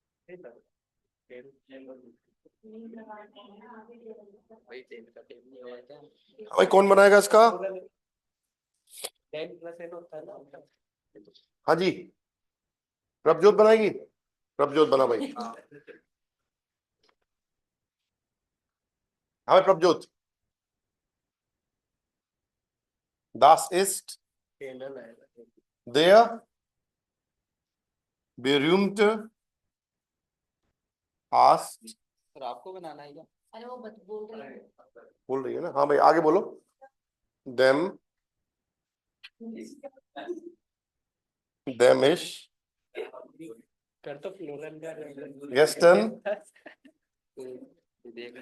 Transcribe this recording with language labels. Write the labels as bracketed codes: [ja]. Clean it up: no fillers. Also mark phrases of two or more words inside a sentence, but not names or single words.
[hi] भाई 10 का 10 नहीं हुआ क्या? भाई कौन बनाएगा इसका? 10 प्लस n होता है ना। हाँ जी, प्रभजोत बनाएगी। प्रभजोत बना भाई। हाँ भाई प्रभजोत। [de] Das ist [hi] 10 आएगा। [de] der berühmte Arzt। [hi] सर आपको बनाना है क्या? अरे वो बोल रही है। बोल रही है ना? हाँ भाई आगे बोलो। [de] Dem ist [hi] कर तो फ्लोरल का gestern। देखना।